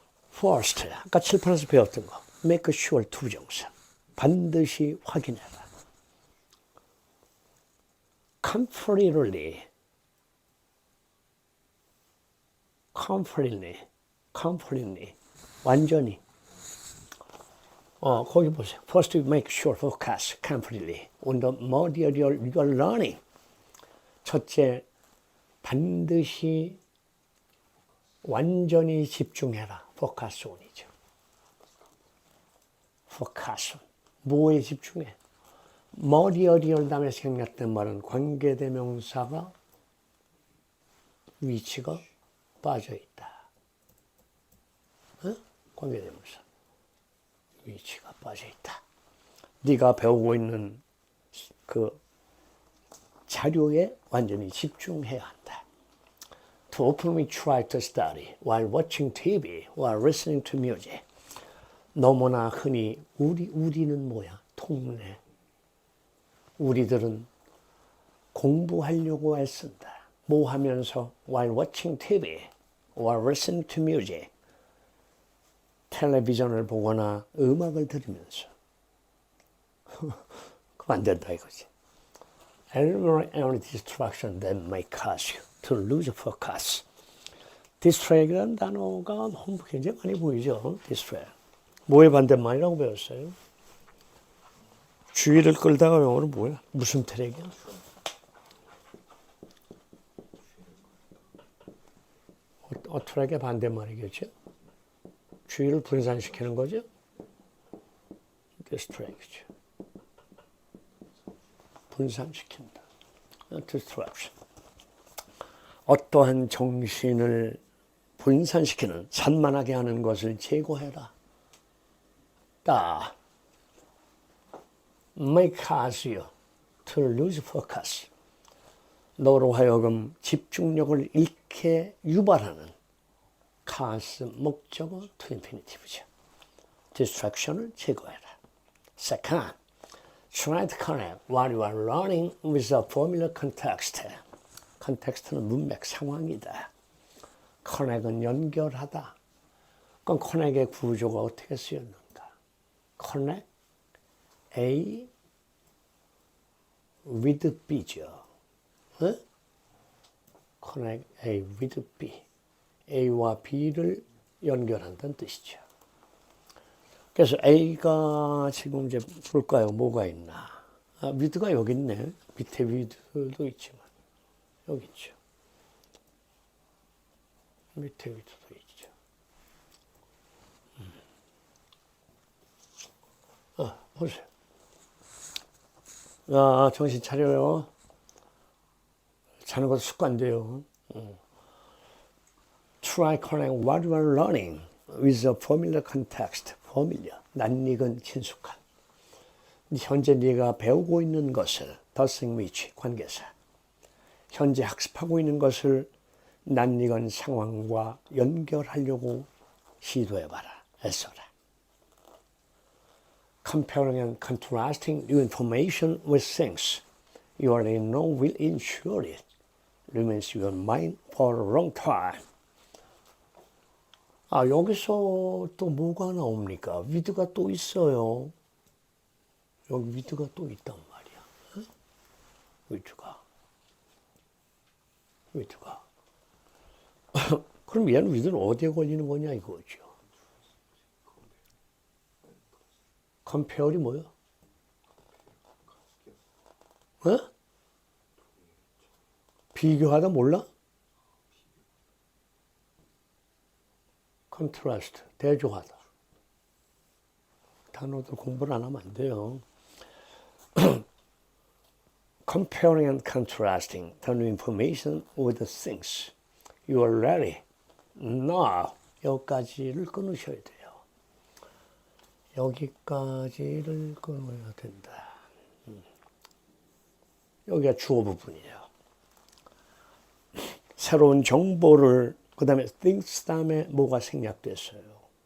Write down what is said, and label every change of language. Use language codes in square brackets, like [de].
[en] First, [ko] 아까 칠판에서 배웠던 거. [en] Make sure [ko] 두 정사. 반드시 확인해라. Completely, 완전히. 거기 보세요. [en] First, make sure focus completely on the material you are learning. [ko] 첫째, 반드시 완전히 집중해라. focus on이죠. focus on. 뭐에 집중해? material 다음에 생략된 말은 관계대명사가 위치가 빠져있다. 관계대명사. 위치가 빠져있다. 네가 배우고 있는 그 자료에 완전히 집중해야 한다. [en] To openly try to study while watching TV, while listening to music. [ko] 너무나 흔히 우리는 뭐야? 통례. 우리들은 공부하려고 애쓴다. 뭐 하면서? [en] While watching TV, while listening to music. [ko] 텔레비전을 보거나 음악을 들으면서. 그럼 안 된다 이거지. [en] Any distraction that may cause you to lose focus. [ko] distract이라는 단어가 굉장히 많이 보이죠. distract. 뭐의 반대말이라고 배웠어요? 주의를 끌다가 영어로 뭐야? 무슨 트랙이야? 트랙의 반대말이겠죠? 주의를 분산시키는 거죠? distract이죠. 분산시킨다. distraction. 어떠한 정신을 분산시키는 산만하게 하는 것을 제거해라. [en] may cause you to lose focus. [ko] 너로 하여금 집중력을 잃게 유발하는 cause 목적어 to infinitive죠. distraction을 제거해라. [en] Second, try to connect what you are learning with a familiar context. [ko] context는 문맥 상황이다. connect은 연결하다. 그럼 connect의 구조가 어떻게 쓰였는가? [en] connect A with B죠. connect A with B. [ko] A와 B를 연결한다는 뜻이죠. 그래서 A가 지금 이제 볼까요? 뭐가 있나? with가 여기 있네. 밑에 with도 있지만 여기 있죠. 밑에 with도 있죠. 보세요. 정신 차려요. 자는 것도 습관돼요. [en] Try connect what you are learning with a familiar context. [ko] familiar, 낯익은 친숙한. 현재 네가 배우고 있는 것을 thing which, 관계사. 현재 학습하고 있는 것을 낯익은 상황과 연결하려고 시도해봐라. 애써라. [en] Comparing and contrasting new information with things you already know will ensure it remains in your mind for a long time. [ko] 여기서 또 뭐가 나옵니까? with가 또 있어요. 여기 with가 또 있단 말이야. with가. 그럼 얘는 with는 어디에 걸리는 거냐 이거죠. compare이 뭐야? 비교하다 몰라? contrast, 대조하다. 단어들 공부를 안 하면 안 돼요. [en] Comparing and contrasting the new information with the things you already know. [ko] 여기까지를 끊으셔야 돼요. 여기까지를 끊어야 된다. 여기가 주어 부분이에요. 새로운 정보를 그 다음에 things 다음에 뭐가 생략됐어요?